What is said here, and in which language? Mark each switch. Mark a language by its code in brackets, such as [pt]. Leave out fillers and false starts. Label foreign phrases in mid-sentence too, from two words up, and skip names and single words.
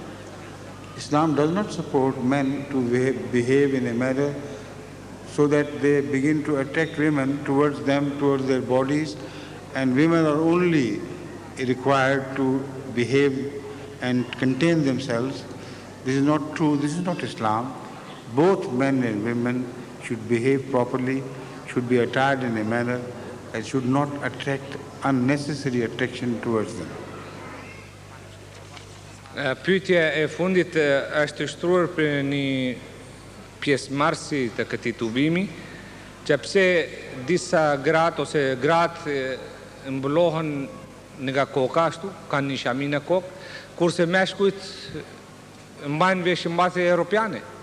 [en] Islam does not support men to behave in a manner so that they begin to attract women towards them, towards their bodies, and women are only required to behave and contain themselves. This is not true, this is not Islam. Both men and women should behave properly, should be attired in a manner that should not attract unnecessary attraction towards them. [sq] Pyetja e fundit është shtruar për një pjesëmarrësi të këtij tubimi, që pse disa gratë ose gratë mbullohen nga koka ashtu, kanë një shami në kokë, kurse meshkujt mbajnë veshëmbathje europiane.